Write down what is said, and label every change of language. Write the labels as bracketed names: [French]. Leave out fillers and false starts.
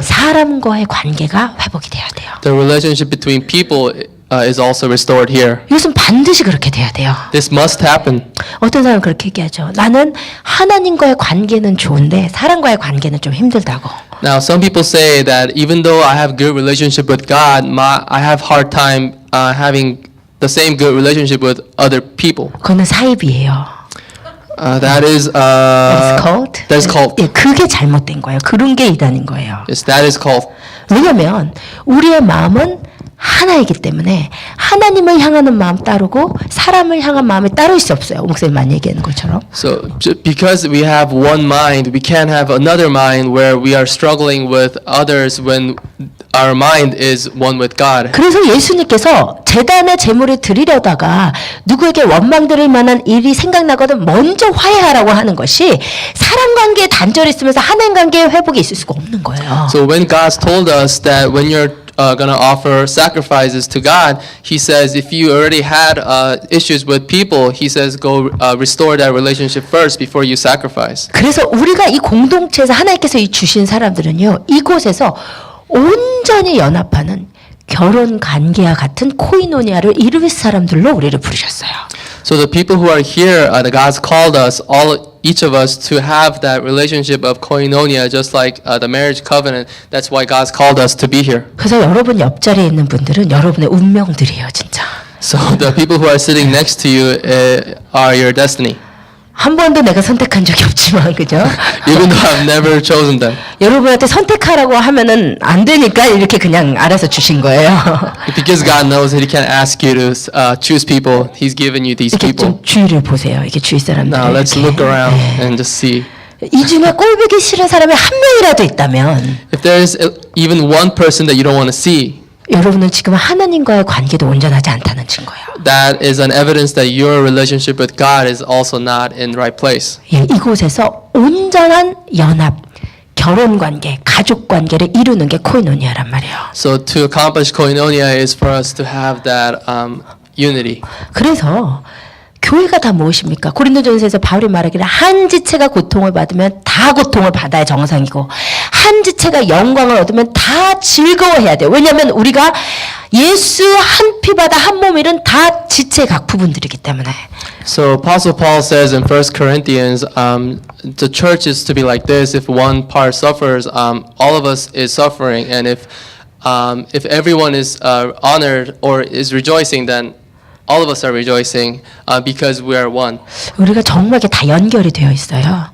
[Korean] 사람과의 관계가 회복이 돼야 돼요. [English] The relationship between people is also restored here. [Korean] 이것은 반드시 그렇게 돼야 돼요. [English] This must happen. [Korean] 어떤 사람은 그렇게 얘기하죠. 나는 하나님과의 관계는 좋은데 사람과의 관계는 좀 힘들다고. [English] Now, some people say that even though I have good relationship with God, I have hard time having the same good relationship with other people. [Korean] 그거는 사입이에요. [English] That is cult. That is cult. [Korean] 예, 그게 잘못된 거예요. 그런 게 이단인 거예요. [English] Yes, that is cult. [Korean] 왜냐하면 우리의 마음은 하나이기 때문에 하나님을 향하는 마음 따르고 사람을 향한 마음이 따로 있을 수 없어요. 목사님 많이 얘기하는 것처럼. [English] So because we have one mind, we can't have another mind where we are struggling with others when our mind is one with God. [Korean] 그래서 예수님께서 제단에 제물을 드리려다가 누구에게 원망드릴 만한 일이 생각나거든 먼저 화해하라고 하는 것이 사람 관계에 단절이 있으면서 하나님 관계에 회복이 있을 수가 없는 거예요. [English] So when God told us that when you're going to offer sacrifices to God, He says if you already had issues with people, He says go restore that relationship first before you sacrifice. [Korean] 그래서 우리가 이 공동체에서 하나님께서 이 주신 사람들은요, 이곳에서 온전히 연합하는 결혼 관계와 같은 코이노니아를 이룰 사람들로 우리를 부르셨어요. [English] So the people who are here, the God's called us, each of us, to have that relationship of koinonia, just like the marriage covenant. That's why God's called us to be here. [Korean] 그래서 여러분 옆자리에 있는 분들은 여러분의 운명들이에요, 진짜. [English] So the people who are sitting next to you are your destiny. [Korean] 한 번도 내가 선택한 적이 없지만, 그죠? [English] Even though I've never chosen them. [Korean] 여러분한테 선택하라고 하면은 안 되니까 이렇게 그냥 알아서 주신 거예요. [English] Because God knows that He can't ask you to choose people. He's given you these [Korean] 이렇게 [English] people. [Korean] 좀 주위를 보세요. 이게 주위 사람들. [English] Now let's look around and just see. [Korean] 이 중에 꼴보기 싫은 사람이 한 명이라도 있다면 [English] If there is even one person that you don't want to see, [Korean] 여러분은 지금 하나님과의 관계도 온전하지 않다는 증거예요. [English] that is an evidence that your relationship with God is also not in the right place. [Korean] 예, 이곳에서 온전한 연합, 결혼 관계, 가족 관계를 이루는 게 코이노니아란 말이에요. [English] So to accomplish koinonia is for us to have that unity. [Korean] 그래서 교회가 다 무엇입니까? 고린도전서에서 바울이 말하기를 한 지체가 고통을 받으면 다 고통을 받아야 정상이고 한 지체가 영광을 얻으면 다 즐거워해야 돼요. 왜냐하면 우리가 예수 한 피바다 한 몸일은 다 지체 각 부분들이기 때문에. [English] So Apostle Paul says in 1 Corinthians, the church is to be like this. If one part suffers, all of us is suffering, and if everyone is honored or is rejoicing, then all of us are rejoicing because we are one. [Korean] 우리가 정말 이게 다 연결이 되어 있어요.